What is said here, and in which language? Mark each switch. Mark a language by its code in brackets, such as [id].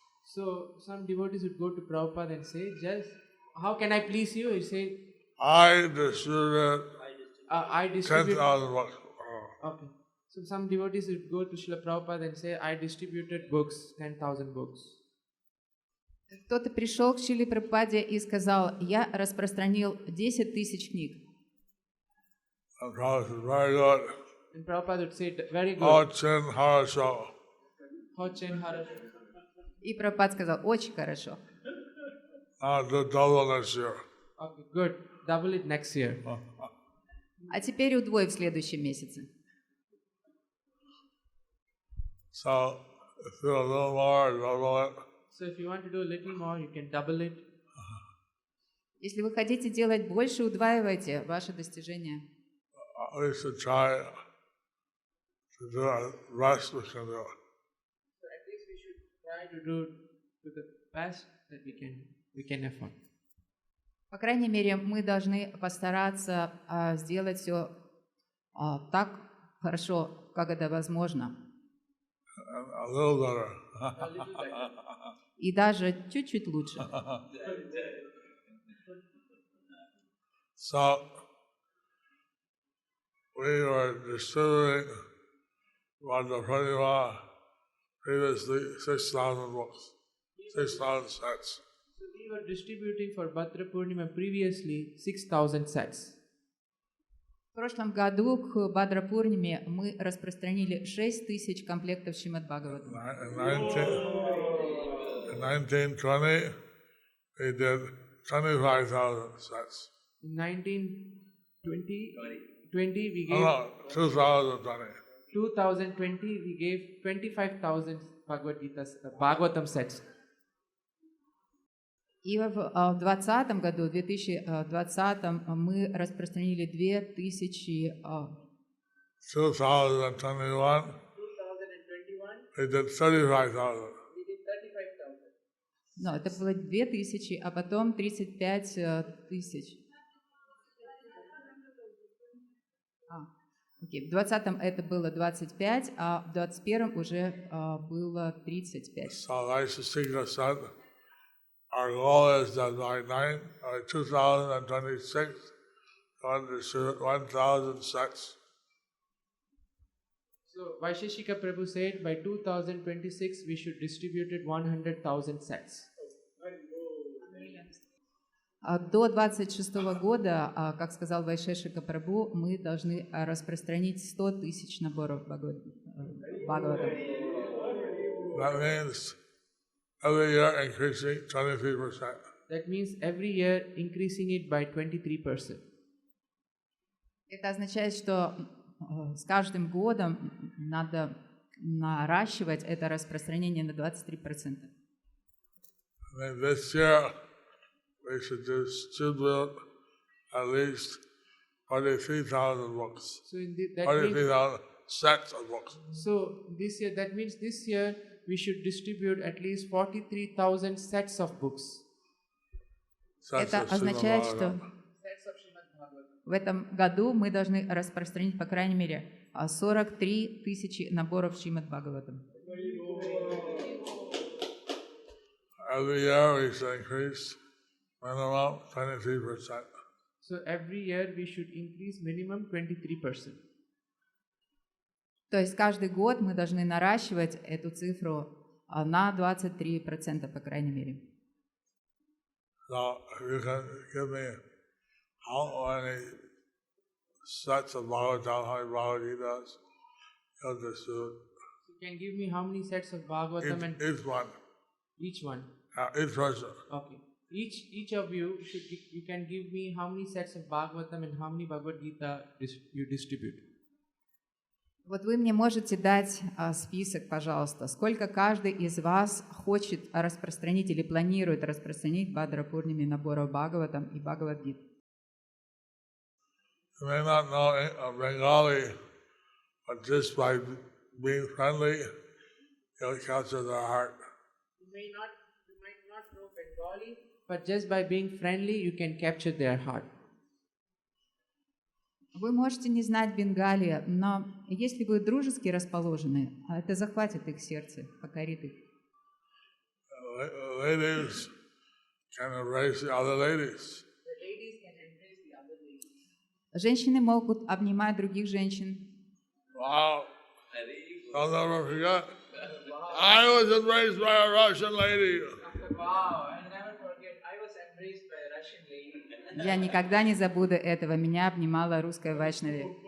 [en] So some devotees would go to Prabhupada and say, just, how can I please you? He said, I distributed I distributed 10,000 books. Okay. So some devotees would go to Srila Prabhupada and say, I distributed books, 10,000 books. [ru] Кто-то пришел к Шриле Прабхупаде и сказал, я распространил 10 тысяч книг. [en] And Prabhupada said, very good. And Prabhupada would say, very good. [ru] Очень хорошо. Очень хорошо. И Прабхупад сказал, очень хорошо. [en] Now do double next year. Okay, good. Double it next year. [ru] А теперь удвой в следующем месяце. [en] So if you do a little more, double it. So if you want to do a little more, you can double it. [ru] Если вы хотите делать больше, удваивайте ваши достижения. [en] We should try to do our best we can do. So at least we should try to do to the best that we can afford. [ru] По крайней мере, мы должны постараться сделать все так хорошо, как это возможно. [en] A little better. [ru] И даже чуть-чуть лучше. [en] So we were distributing Vajrapurima previously 6,000 books, 6,000 sets. So we were distributing for Bhadra Purnima previously 6,000 sets. [ru] В прошлом году к Бадра Пурниме мы распространили 6000 комплектов Śrīmad-Bhāgavatam. [en] In 1920, we did 25,000 sets. In 1920 we gave 2020. 2020 we gave 25,000 Bhagavatam sets. [ru] И в 2020 году, в 2020 мы распространили 2000. [en] 2021, we did 35,000. [ru] No, это было 2000, а потом 35 тысяч. Окей, в 20-м это было 25, а в 21-м уже было 35. [en] So like Sika said, our goal is that by 2026, to distribute 1,000 sets. So Vaisheshika Prabhu said by 2026 we should distribute 100,000 sets. [ru] До 26 года, как сказал Вайшешика Прабhu, мы должны распространить 100 тысяч наборов Бхагаватам. [en] That means every year increasing 23%. That means every year increasing it by 23%. [ru] Это означает, что с каждым годом надо наращивать это распространение на 23%. [en] This year we should distribute at least 43,000 books. So in that 43,000 sets of books. So this year, that means this year we should distribute at least 43,000 sets of books. [ru] Это означает, что в этом году мы должны распространить, по крайней мере, 43 тысячи наборов Śrīmad-Bhāgavatam. [en] Every year we should increase minimum 23%. So every year we should increase minimum 23%. [ru] То есть каждый год мы должны наращивать эту цифру на 23%, по крайней мере. [en] So if you can give me how many sets of Bhagavatam, how many Bhagavad Gitas, you'll distribute. You can give me how many sets of Bhagavatam and Each one. each one. Each person. Okay. Each of you you can give me how many sets of Bhagavatam and how many Bhagavad Gita you distribute. [ru] Вот вы мне можете дать список, пожалуйста, сколько каждый из вас хочет распространить или планирует распространить Бадра Пурниме наборов Бхагаватам и Бхагавад-гит. [en] You may not know Bengali, but just by being friendly, you'll capture their heart. You might not know Bengali, but just by being friendly, you can capture their heart. [ru] Вы можете не знать Бенгалия, но если вы дружески расположены, это захватит их сердце, покорит их. [en] Ladies can embrace the other ladies. [ru] Женщины могут обнимать других женщин. [en] Wow. I'll never forget. I was embraced by a Russian lady. Wow, I'll never forget. I was embraced by a Russian lady. [ru] Я никогда не забуду этого. Меня обнимала русская Вайшнави.